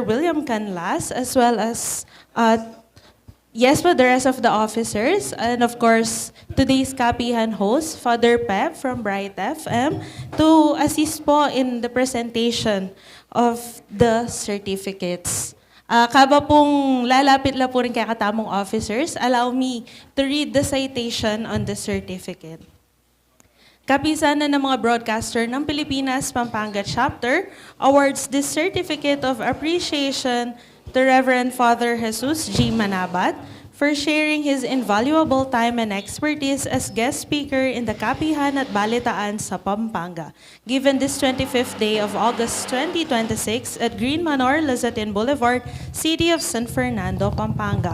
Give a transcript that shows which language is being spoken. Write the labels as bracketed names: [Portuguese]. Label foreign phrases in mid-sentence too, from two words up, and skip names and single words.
[English] William Canlas, as well as yes, po, the rest of the officers, and of course, today's Kapihan host, Father Pep from Bright FM, to assist po in the presentation of the certificates. [Pampanga] Kaba pong lalapit la po rin kay katamong officers, [English] allow me to read the citation on the certificate. Kapisanan ng mga broadcaster ng Pilipinas Pampanga Chapter awards this certificate of appreciation to Reverend Father Jesus G. Manabat for sharing his invaluable time and expertise as guest speaker in the Kapihan at Balitaan sa Pampanga, given this 25th day of August 2026 at Green Manor, Lazatin Boulevard, City of San Fernando, Pampanga.